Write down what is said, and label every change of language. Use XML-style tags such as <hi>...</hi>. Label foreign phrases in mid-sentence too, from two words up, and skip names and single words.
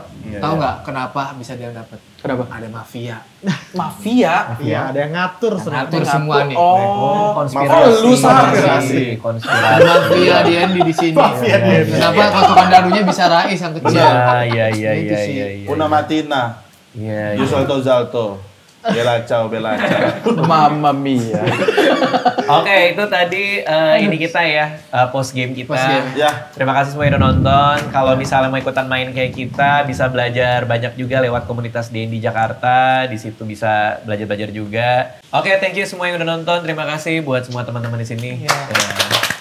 <id>Tahu nggak kenapa bisa dia dapet? Kenapa? Ada mafia. Mafia. Iya, ada yang ngatur Ngatur semua nih. Oh, konspirasi. lu Sar. Konspirasi. Mafia di Andy di sini. Kenapa kotokan dadunya bisa Rais yang kecil? Iya. Itu sih.</id> <it>Una Matina.</it> <id>Iya.</id> <it>Yusolto Zalto. Bella ciao. Mamma mia.</it> <id>Oke, itu tadi ini kita ya</id> <en>post game</en> <id>kita.</id> <en>Post game.</en> <id>Ya. Terima kasih semua yang udah nonton. Kalau misalnya mau ikutan main kayak kita, bisa belajar banyak juga lewat komunitas D&D Jakarta. Di situ bisa belajar-belajar juga. Oke,</id> <en>thank you</en> <id>semua yang udah nonton. Terima kasih buat semua teman-teman di sini. Dadah.</id>